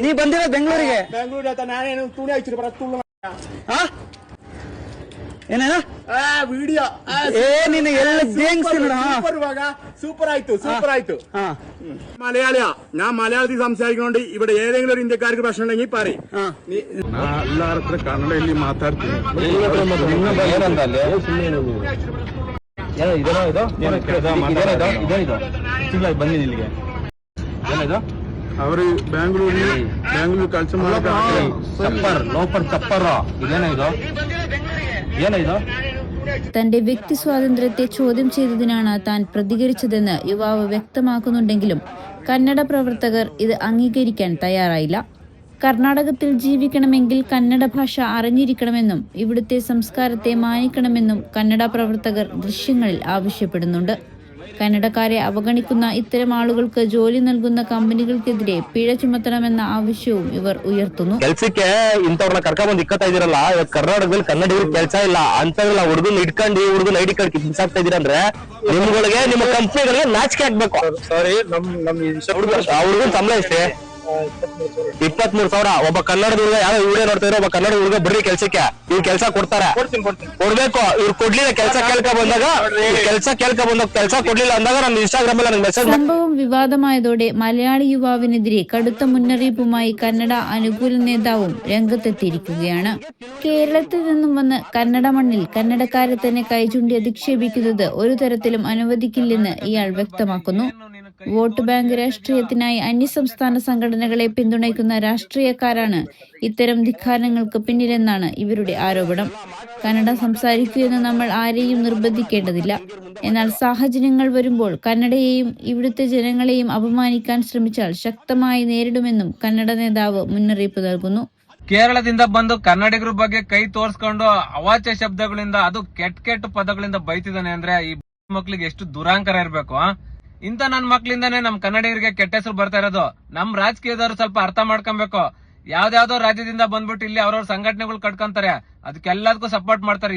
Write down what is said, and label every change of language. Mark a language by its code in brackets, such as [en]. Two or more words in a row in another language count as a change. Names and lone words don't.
[ml] മലയാളിയാ, ഞാൻ മലയാളത്തിൽ സംസാരിക്കുന്നോണ്ട് ഇവിടെ ഏതെങ്കിലും ഒരു ഇന്ത്യക്കാർക്ക് പ്രശ്നം ഉണ്ടെങ്കിൽ പറയും. [kn] ಎಲ್ಲಾರ ಕನ್ನಡದಲ್ಲಿ ಮಾತಾಡ್ತೀನಿ. ಅವರು ಬ್ಯಾಂಗ್ಳೂರು ಕೆಲಸ [ml] തന്റെ വ്യക്തി സ്വാതന്ത്ര്യത്തെ ചോദ്യം ചെയ്തതിനാണ് താൻ പ്രതികരിച്ചതെന്ന് യുവാവ് വ്യക്തമാക്കുന്നുണ്ടെങ്കിലും കന്നഡ പ്രവർത്തകർ ഇത് അംഗീകരിക്കാൻ തയ്യാറായില്ല. കർണാടകത്തിൽ ജീവിക്കണമെങ്കിൽ കന്നഡ ഭാഷ അറിഞ്ഞിരിക്കണമെന്നും ഇവിടുത്തെ സംസ്കാരത്തെ മാനിക്കണമെന്നും കന്നഡ പ്രവർത്തകർ ദൃശ്യങ്ങളിൽ ആവശ്യപ്പെടുന്നുണ്ട്. കന്നഡക്കാരെ അവഗണിക്കുന്ന ഇത്തരം ആളുകൾക്ക് ജോലി നൽകുന്ന കമ്പനികൾക്കെതിരെ പിഴ ചുമത്തണമെന്ന ആവശ്യവും ഇവർ ഉയർത്തുന്നു. [kn] ಕೆಲ್ಸಕ್ಕೆ ಇಂಥವ್ರನ್ನ ಕರ್ಕೊಂಡ್ಬಂದು ಇಕ್ಕತ್ತಾ ಇದೀರಲ್ಲ, ಕರ್ನಾಟಕದಲ್ಲಿ ಕನ್ನಡಿಗರಿಗೆ ಕೆಲಸ ಇಲ್ಲ ಅಂತವೆಲ್ಲ ಹುಡುಗನ [en] ID card [kn] ಕಿತ್ತಾಕ್ತಾ ಇದೀರಂದ್ರೆ ನಿಮ್ಗಳಿಗೆ ನಿಮ್ಮ ಕಂಪ್ನಿಗಳಿಗೆ ನಾಚಿಕೆ ಆಗ್ಬೇಕು. ಸಾರಿ, ಹುಡುಗನ ಸಂಬಳ ಎಷ್ಟೇ? 23,000. ಒಬ್ಬ ಕನ್ನಡದ ಹುಡುಗ, ಯಾವ ವಿಡಿಯೋ ನೋಡ್ತಾ ಇರೋ ಒಬ್ಬ ಕನ್ನಡ ಹುಡುಗ ಬರ್ರಿ ಕೆಲ್ಸಕ್ಕೆ, ಇವ್ರು ಕೆಲಸ ಕೊಡ್ತಾರೆ, ಕೊಡ್ಬೇಕು. ಇವ್ರು ಕೊಡ್ಲಿಲ್ಲ, ಕೆಲಸ ಕೇಳ್ಕ ಬಂದಾಗ ಕೆಲಸ ಕೊಡ್ಲಿಲ್ಲ ಅಂದಾಗ ನಾನು ಇನ್ಸ್ಟಾಗ್ರಾಮ್ ಅಲ್ಲಿ ಮೆಸೇಜ್. [ml] സംഭവം വിവാദമായതോടെ മലയാളി യുവാവിനെതിരെ കടുത്ത മുന്നറിയിപ്പുമായി കന്നഡ അനുകൂല നേതാവും രംഗത്തെത്തിയിരിക്കുകയാണ്. കേരളത്തിൽ നിന്നും വന്ന് കന്നഡ മണ്ണിൽ കന്നഡക്കാരെ തന്നെ കൈചൂണ്ടി അധിക്ഷേപിക്കുന്നത് ഒരു തരത്തിലും അനുവദിക്കില്ലെന്ന് ഇയാൾ വ്യക്തമാക്കുന്നു. വോട്ട് ബാങ്ക് രാഷ്ട്രീയത്തിനായി അന്യസംസ്ഥാന സംഘടനകളെ പിന്തുണയ്ക്കുന്ന രാഷ്ട്രീയക്കാരാണ് ഇത്തരം ധിക്കാരങ്ങൾക്ക് പിന്നിലെന്നാണ് ഇവരുടെ ആരോപണം. കന്നഡ സംസാരിക്കൂ എന്ന് നമ്മൾ ആരെയും നിർബന്ധിക്കേണ്ടതില്ല. എന്നാൽ സാഹചര്യങ്ങൾ വരുമ്പോൾ കന്നഡയെയും ഇവിടുത്തെ ജനങ്ങളെയും അപമാനിക്കാൻ ശ്രമിച്ചാൽ ശക്തമായി നേരിടുമെന്നും കന്നഡ നേതാവ് മുന്നറിയിപ്പ് നൽകുന്നു. [kn] ಕೇರಳದಿಂದ ಬಂದು ಕನ್ನಡಿಗರ ಬಗ್ಗೆ ಕೈ ತೋರ್ಸ್ಕೊಂಡು ಅವಾಚ್ಯ ಶಬ್ದಗಳಿಂದ, ಅದು ಕೆಟ್ಟ ಪದಗಳಿಂದ ಬೈತಿದ್ದಾನೆ ಅಂದ್ರೆ ಈ ಮಕ್ಳಿಗೆ ಎಷ್ಟು ದುರಾಂಕರ ಇರ್ಬೇಕು. ಇಂತ ನನ್ ಮಕ್ಳಿಂದಾನೇ ನಮ್ ಕನ್ನಡಿಗರಿಗೆ ಕೆಟ್ಟ ಹೆಸರು ಬರ್ತಾ ಇರೋದು. ನಮ್ ರಾಜಕೀಯದವರು ಸ್ವಲ್ಪ ಅರ್ಥ ಮಾಡ್ಕೊಬೇಕು. ಯಾವ್ದಾವ್ದೋ ರಾಜ್ಯದಿಂದ ಬಂದ್ಬಿಟ್ಟು ಇಲ್ಲಿ ಅವ್ರವ್ರ ಸಂಘಟನೆಗಳು ಕಟ್ಕೊಂತಾರೆ, ಅದಕ್ಕೆಲ್ಲದಕ್ಕೂ ಸಪೋರ್ಟ್ ಮಾಡ್ತಾರೆ.